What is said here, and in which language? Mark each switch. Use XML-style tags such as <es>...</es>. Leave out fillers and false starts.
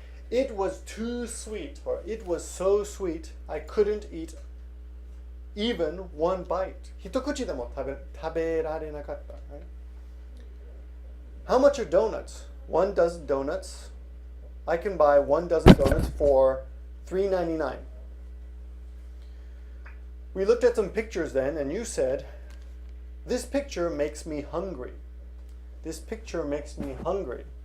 <en>It was too sweet, or it was so sweet, I couldn't eat even one bite.</en> <ja>一口でも食べられなかった,</ja> <en>right? How much are donuts? 1 dozen donuts. I can buy 1 dozen donuts for $3.99. We looked at some pictures then, and you said, this picture makes me hungry. This picture makes me hungry.</en>